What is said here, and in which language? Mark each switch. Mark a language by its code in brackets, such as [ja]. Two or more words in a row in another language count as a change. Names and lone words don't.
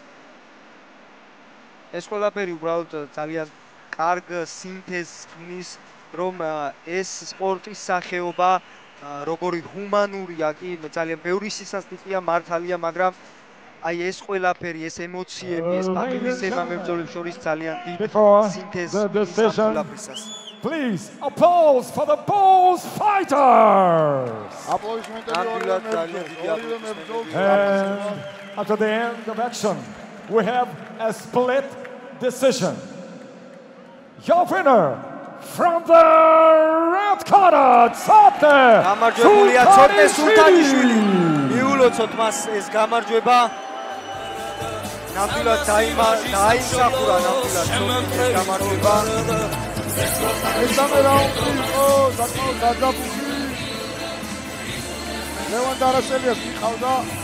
[ka] ეს ყველაფერი უბრალოდ ძალიან კარგ სინთეზს ქმნის რომ ეს სპორტის სახეობა როგორი ჰუმანურია კი ძალიან ბევრი სისასტიკეა მართალია მაგრამ აი ეს ყველაფერი ეს ემოციები ეს პატივისცემა მებრძოლებს შორის ძალიან დიდ სინთეზს აფლაფისას [en] Please, applause for the Bulls fighters! And after the end of action, we have a split decision. Your winner from the red corner, Tsotne Sultaniishvili. [ka] მიულოცოთ მას ეს გამარჯვება. ნამდვილად დაიმსახურა ნამდვილად ცოტნეს გამარჯვება. მესამე რაუნდი იყო საკმაოდ დაძაბული. ლევან დარასელიას მიყავდა.